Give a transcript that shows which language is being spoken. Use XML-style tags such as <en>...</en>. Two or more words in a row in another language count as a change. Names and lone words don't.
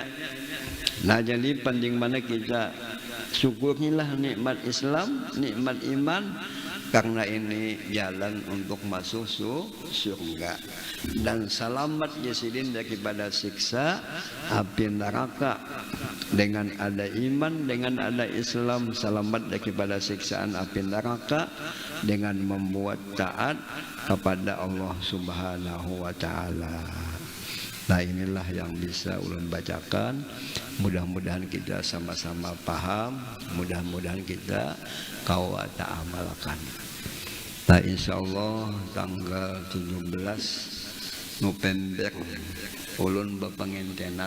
<id>Nah jadi penting mana kita syukurilah nikmat Islam, nikmat iman, karena ini jalan untuk masuk surga dan selamat jasidin daripada siksa api neraka. Dengan ada iman, dengan ada Islam, selamat daripada siksaan api neraka dengan membuat taat kepada Allah</id> <ar>سبحانه وتعالى.</ar> <bjn>Nah inilah yang bisa ulun bacakan. Mudah-mudahan kita sama-sama paham, mudah-mudahan kita kawa ta'amalkan. Nah insyaallah tanggal 17 November ulun bepengentenan.</bjn>